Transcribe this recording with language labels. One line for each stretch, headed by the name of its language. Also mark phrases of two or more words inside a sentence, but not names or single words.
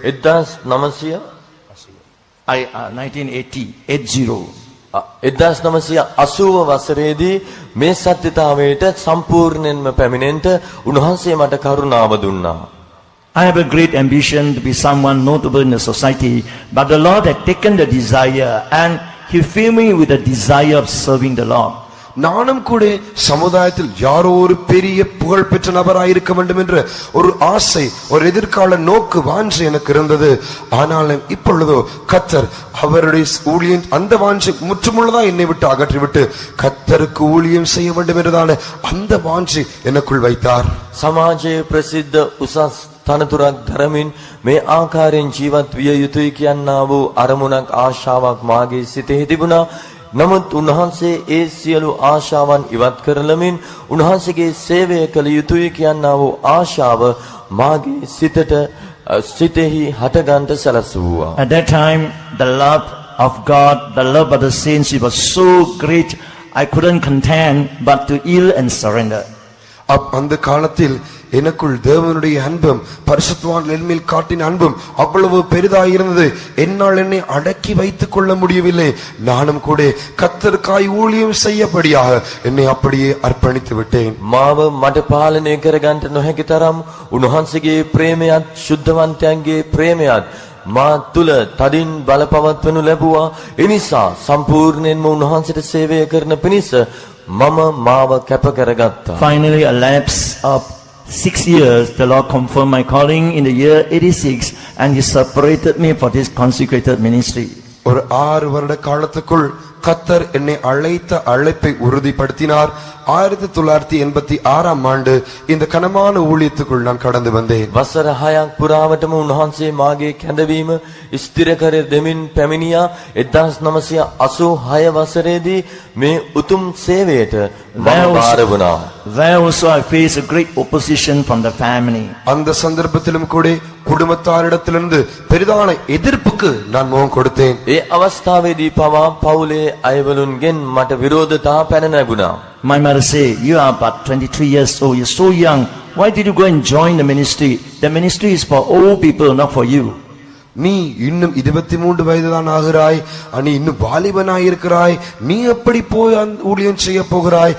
Sinhala: 1980 වසරේදී මේ සත්‍යතාවයට සම්පූර්ණයෙන්ම පැමිණෙන්න උන්වහන්සේ මට කරුණාව දුන්නා.
English: I have a great ambition to be someone notable in the society, but the Lord had taken the desire and He filled me with the desire of serving the Lord.
Tamil: நானும் கூட சமுதாயத்தில் யாரோ ஒரு பெரிய புகழ் பெற்ற நபராயிருக்க வேண்டும் என்ற ஒரு ஆசை, ஒரு எதிர்கால நோக்கு, வாஞ்சை எனக்கு இருந்தது. ஆனாலும் இப்பொழுதோ கர்த்தர் அவருடைய ஊழியம் அந்த வாஞ்சை முற்றுமுள்ளதா என்னை விட்டு அகற்றிவிட்டு கர்த்தருக்கு ஊழியம் செய்ய வேண்டும் என்றதான அந்த வாஞ்சை எனக்குள் வைத்தார்.
Sinhala: සමාජයේ ප්‍රසිද්ධ උසස් තනතුරක් දරමින් මේ ආකාරයෙන් ජීවත් විය යුතුයි කියනා වූ අරමුණක් ආශාවක් මාගේ සිතෙහි තිබුණා. නමුත් උන්වහන්සේ ඒ සියලු ආශාවන් ඉවත් කරලමින් උන්වහන්සේගේ සේවය කළ යුතුයි කියනා වූ ආශාව මාගේ සිතෙහි හටගන්ට සැලසුවා.
English: At that time, the love of God, the love of the saints, it was so great, I couldn't contend but to yield and surrender.
Tamil: அந்த காலத்தில் எனக்குள் தேவனுடைய அன்பும் பரிசுத்தவான்கள் என்மேல் காட்டின அன்பும் அவ்வளவு பெரிதாயிருந்தது. என்னால் என்னை அடக்கி வைத்துக் கொள்ள முடியவில்லை. நானும் கூட கர்த்தருக்காய் ஊழியம் செய்யபடியாக என்னை அப்படியே அர்ப்பணித்து விட்டேன்.
Sinhala: මාව මට පාලනය කරගන්නට නොහැකි තරම් උන්වහන්සේගේ ප්‍රේමයත් ශුද්ධවන්තයන්ගේ ප්‍රේමයත් මා තුල තදින් බලපවත්වනු ලැබුවා. ඒ නිසා සම්පූර්ණයෙන්ම උන්වහන්සේට සේවය කරන පිණිස මම මාව කැප කරගත්තා.
English: Finally, a lapse of 6 years, the Lord confirmed my calling in the year 86, and He separated me for this consecrated ministry.
Tamil: ஒரு 6 வருட காலத்துக்குள் கர்த்தர் என்னை அழைத்த அழைப்பை உறுதிப்படுத்தினார். 1986ஆம் ஆண்டு இந்த கனமான ஊழியத்துக்குள் நான் கடந்து வந்தேன்.
Sinhala: වසර 6ක් පුරාවටම උන්වහන්සේ මාගේ කැඳවීම ස්ථිර කර දෙමින් පැමිණියා. 1986 වසරේදී මේ උතුම් සේවයට මම බාර වුණා.
English: There also I faced a great opposition from the family.
Tamil: அந்த சந்தர்ப்பத்திலும் கூட குடும்பத்தாரிடத்திலிருந்து பெரிதான எதிர்ப்புக்கு நான் முகம் கொடுத்தேன்.
Sinhala: ඒ අවස්ථාවේදී පවා පවුලේ අයවලුන්ගෙන් මට විරෝධතා පැන නැගුණා.
English: My mother said, "You are but 23 years old, you're so young. Why did you go and join the ministry? The ministry is for old people, not for you."
Tamil: நீ இன்னும் 23 வயதுதான் ஆகிறாய், நீ இன்னும் வாலிபனாய் இருக்கிறாய், நீ எப்படி போய் ஊழியம் செய்ய போகிறாய்?